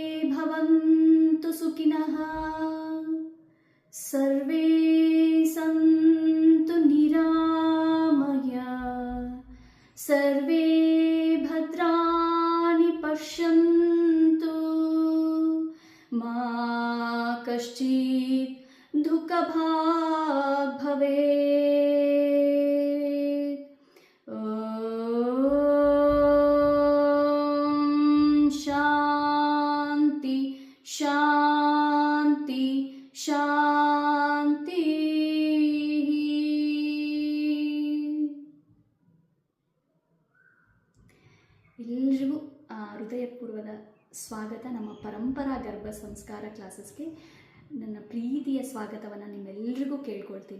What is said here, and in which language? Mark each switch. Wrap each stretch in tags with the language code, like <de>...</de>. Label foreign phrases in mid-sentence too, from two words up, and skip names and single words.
<sa>ಭವಂತು ಸುಖಿನಃ ಸರ್ವೇ ಸಂತು ನಿರಾಮಯ ಸರ್ವೇ ಭದ್ರಾಣಿ ಪಶ್ಯಂತು ಮಾ ಕಶ್ಚಿತ್ ದುಃಖಭಾಗ್ ಭವೇತ್. ಓಂ ಶಾಂತಿ ಶಾಂತಿ ಶಾಂತಿ.</sa> <kn>ಎಲ್ರಿಗೂ ಹೃದಯಪೂರ್ವದ ಸ್ವಾಗತ ನಮ್ಮ ಪರಂಪರಾ ಗರ್ಭ ಸಂಸ್ಕಾರ ಕ್ಲಾಸಸ್ಗೆ. ನನ್ನ ಪ್ರೀತಿಯ ಸ್ವಾಗತವನ್ನು ನಿಮ್ಮೆಲ್ಲರಿಗೂ ಕೇಳ್ಕೊಳ್ತೀನಿ.</kn>